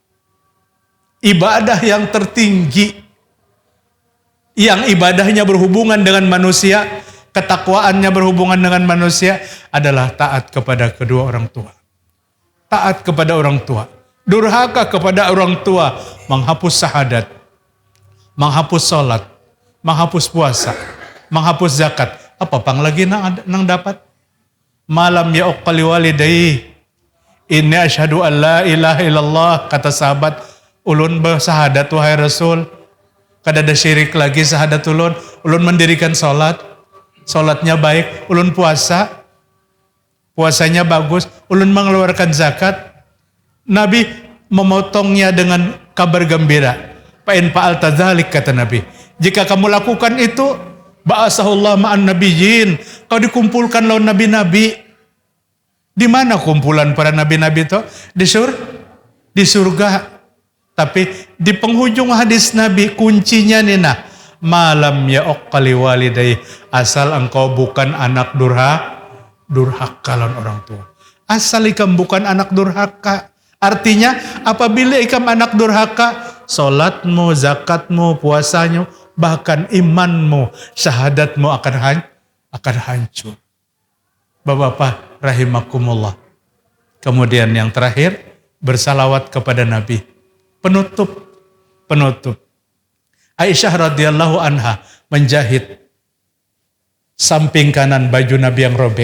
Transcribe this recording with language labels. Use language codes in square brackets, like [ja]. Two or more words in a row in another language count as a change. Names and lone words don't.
[id] Ibadah yang tertinggi, yang ibadahnya berhubungan dengan manusia, ketakwaannya berhubungan dengan manusia adalah taat kepada kedua orang tua. Taat kepada orang tua. Durhaka kepada orang tua, menghapus syahadat, menghapus sholat, menghapus puasa, menghapus zakat. [bjn] Apa pang lagi nang dapat? [ar] Malam ya uqali walidayhi. Inni asyhadu an la ilaha illallah, [bjn] kata sahabat, ulun bersahadat wahai Rasul. Kada ada syirik lagi sahadat ulun. Ulun mendirikan salat. Salatnya baik, ulun puasa. Puasanya bagus, ulun mengeluarkan zakat. [id] Nabi memotongnya dengan kabar gembira. [ar] Fa in fa'alta dzalik, [id] kata Nabi. Jika kamu lakukan itu, [ar] ba'asahullah ma'an nabiyyin. [bjn] Kau dikumpulkan lawan nabi-nabi. Di mana kumpulan para nabi-nabi itu? Di surga. Tapi di penghujung hadis Nabi kuncinya nina, [ar] malam ya uqali walidayhi, [bjn] asal engkau bukan anak durhaka lawan orang tua. Asal ikam bukan anak durhaka. Artinya apabila ikam anak durhaka, salatmu, zakatmu, puasanya, bahkan imanmu, syahadatmu akan hancur. [id] Bapak-bapak rahimakumullah. Kemudian yang terakhir, bersalawat kepada Nabi. Penutup. Aisyah radhiyallahu anha menjahit samping kanan baju Nabi yang robek.